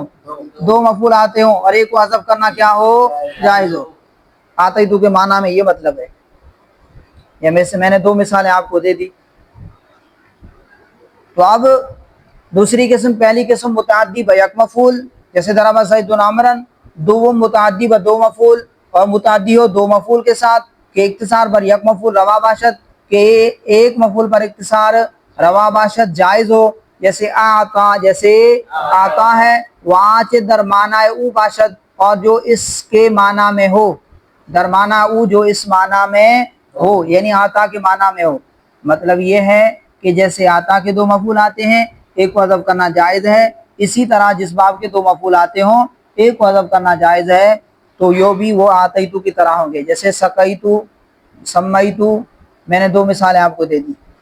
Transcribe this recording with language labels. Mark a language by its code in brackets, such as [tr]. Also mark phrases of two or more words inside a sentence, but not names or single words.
[ur] دو مفعول آتے ہوں، اور ایک کو حذف کرنا کیا ہو؟ جائز ہو. آتیت کے معنی میں یہ مطلب ہے. یا میں نے دو مثالیں آپ کو دے دی. تو اب دوسری قسم، پہلی قسم [fa] متعدی بیک مفعول، [ur] جیسے [ar] ضرب زید عمرا، [ur] دوم [fa] متعدی ب دو مفعول، [ur] اور متعدی ہو دو مفعول کے ساتھ [fa] کہ اختصار بر یک مفعول روا باشد، [ur] کہ ایک مفعول پر اختصار [fa] روا باشد [ur] جائز ہو. جیسے آقا، جیسے آقا ہے، [fa] وآچ در معنی او باشد، [ur] اور جو اس کے معنی میں ہو، [fa] در معنی او، [ur] جو اس معنی میں ہو، یعنی آتا کے معنی میں ہو. مطلب یہ ہے کہ جیسے آتا کے دو مفعول آتے ہیں ایک کو حذف کرنا جائز ہے، اسی طرح جس باب کے دو مفعول آتے ہوں ایک کو حذف کرنا جائز ہے، تو یہ بھی وہ آتیتو کی طرح ہوں گے. جیسے سقیتو، سمیتو، میں نے دو مثالیں آپ کو دے دی.